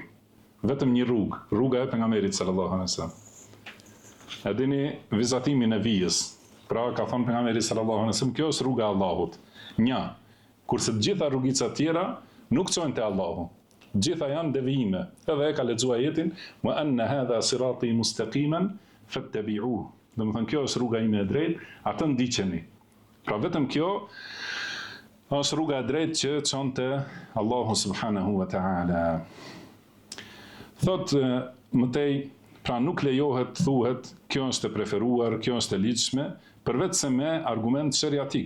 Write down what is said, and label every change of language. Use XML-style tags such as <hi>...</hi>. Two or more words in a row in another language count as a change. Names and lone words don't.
<sq>Vetëm një rrugë, rruga e pejgamberit</sq> <ar>صلى الله عليه وسلم.</ar> <sq>A dini vizatimin e vijës? Pra ka thënë pejgamberi</sq> <ar>صلى الله عليه وسلم,</ar> <sq>kjo është rruga e Allahut. Një, kurse të gjitha rrugicat tjera nuk çojnë te Allahu. Gjitha janë devijime. Edhe e ka lexuar ajetin,</sq> <ar>وأن هذا صراطي مستقيما فاتبعوه.</ar> <sq>Domethënë kjo është rruga ime e drejtë, atë ndiqeni. Pra vetëm kjo është rruga e drejtë që çon te Allahu</sq> <ar>سبحانه وتعالى.</ar> <sq>Thot mëtej, pra nuk lejohet thuhet kjo është e preferuar, kjo është e ligjshme, përveç se me argument sheriatik.</sq>